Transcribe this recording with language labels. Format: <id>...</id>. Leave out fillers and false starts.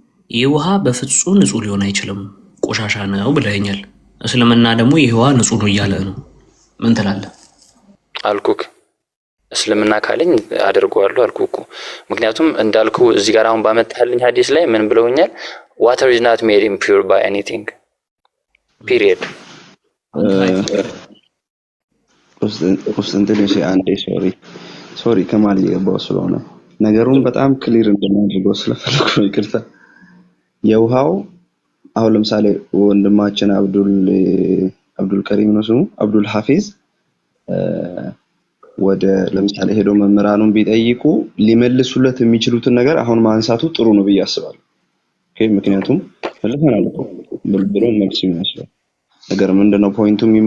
<am>ይህ ውሃ በፍጹም ንጹህ ሊሆን አይችልም ቆሻሻ ነው ብለኸኛል። እስልምና ደግሞ ይህ ውሃ ንጹህ ነው እያለ ነው። ምን ትላለህ? አልኩክ እስልምና ካለኝ አደርገዋለሁ አልኩህ እኮ። ምክንያቱም እንዳልኩ እዚህ ጋር አሁን ባመጣልኝ ሐዲስ ላይ ምን ብለውኛል?</am> <en>water is not made impure by anything period።</en> <am>ኮንስታንቲኖስ አንዴ ሶሪ ከማል የገባው ስለሆነ ነገሩን በጣም ክሊር እንደማድረገው ስለፈለኩ ነው፣ ይቅርታ። የውሃው አሁን ለምሳሌ ወንድማችን አብዱል ከሪም ነው ስሙ፣ አብዱል ሐፊዝ ወደ ለምሳሌ ሄዶ መምህራኑን ቢጠይቁ ሊመልሱለት የሚችሉትን ነገር አሁን ማንሳቱ ጥሩ ነው ብዬ አስባለሁ። ኦኬ ምክንያቱም ፈልፈናል እኮ ብሎ መልስ ይመስላል ነገር ምንድነው ፖይንቱ?</am>